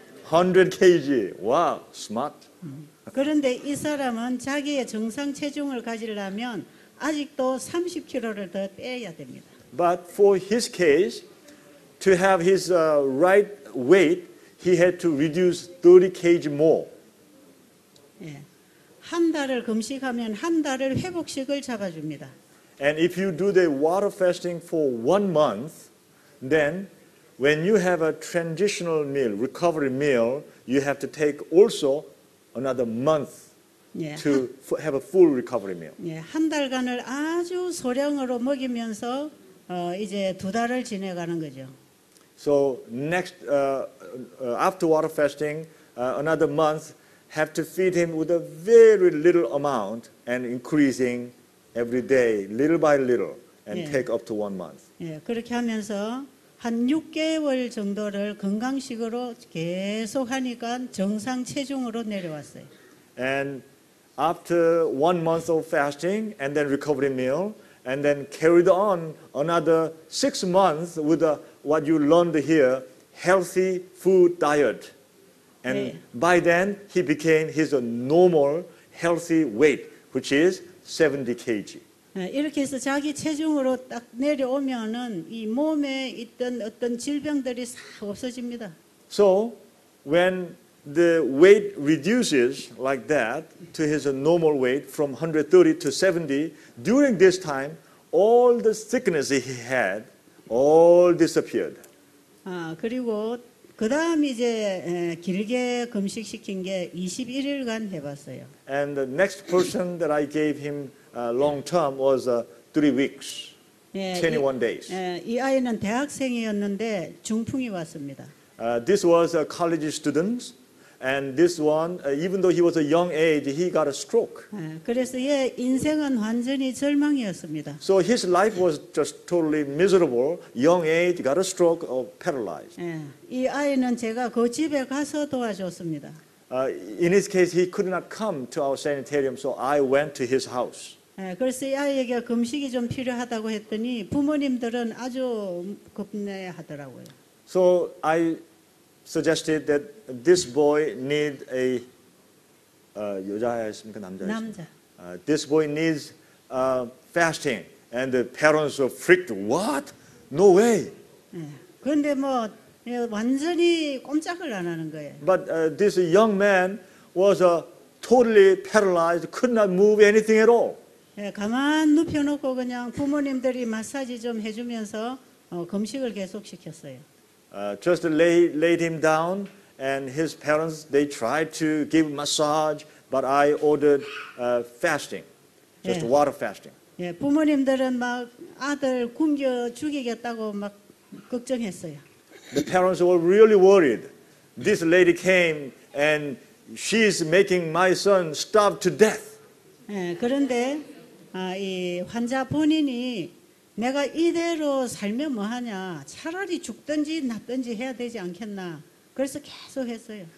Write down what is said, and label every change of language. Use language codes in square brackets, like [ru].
[en] 100 kg. Wow, smart. [ko] 그런데 이 사람은 자기의 정상 체중을 가지려면 아직도 30kg를 더 빼야 됩니다. [en] But for his case, to have his right weight, he had to reduce 30 kg more. [ko] 예, 한 달을 금식하면 한 달을 회복식을 잡아줍니다. [en] And if you do the water fasting for 1 month, then when you have a transitional meal, recovery meal, you have to take also another month [ko] 예, [en] to have a full recovery meal. [ko] 예, 한 달간을 아주 소량으로 먹이면서 이제 2달을 지내가는 거죠. [en] So next, after water fasting, another month, have to feed him with a very little amount and increasing every day, little by little, and Yeah. take up to 1 month. [ko] 예, 그렇게 하면서 한 6개월 정도를 건강식으로 계속 하니까 정상 체중으로 내려왔어요. [en] And after 1 month of fasting and then recovery meal, and then carried on another 6 months with what you learned here, healthy food diet. And [ko] 네. [en] by then, he became his normal healthy weight, which is 70 kg. [ko] 예, 이렇게 해서 자기 체중으로 딱 내려오면은 이 몸에 있던 어떤 질병들이 싹 없어집니다. [en] So when the weight reduces like that to his normal weight from 130 to 70, during this time, all the sickness he had all disappeared. [ko] 그리고 그 다음 이제 길게 금식시킨 게 21일간 해봤어요. [en] And the next person that I gave him long term was 3 weeks, [ko] 예, [en] 21 days. [ko] 이 아이는 대학생이었는데 중풍이 왔습니다. [en] This was a college student, and this one, even though he was a young age, he got a stroke. [ko] 그래서 얘 인생은 완전히 절망이었습니다. [en] So his life was just totally miserable. Young age, got a stroke, or paralyzed. [ko] 이 아이는 제가 그 집에 가서 도와줬습니다. [en] In his case, he could not come to our sanitarium, so I went to his house. [ko] 그래서 이 아이에게 금식이 좀 필요하다고 했더니 부모님들은 아주 겁내하더라고요. [en] So I suggested that this boy need a [ko] 여자였습니까 남자였습니까? 남자. [en] This boy needs fasting, and the parents were freaked. What? No way. [ko] 그런데 뭐 완전히 꼼짝을 안 하는 거예요. [en] But this young man was totally paralyzed, could not move anything at all. [ko] 가만 눕혀놓고 그냥 부모님들이 마사지 좀 해주면서 금식을 계속 시켰어요. [en] Just laid him down, and his parents, they tried to give massage, but I ordered fasting, just Yeah. water fasting. [ko] 부모님들은 막 아들 굶겨 죽이겠다고 막 걱정했어요. [en] The parents were really worried. This lady came, and she's making my son starve to death. [ko] 그런데 이 환자 본인이 내가 이대로 살면 뭐하냐, 차라리 죽든지 낫든지 해야 되지 않겠나, 그래서 계속 했어요.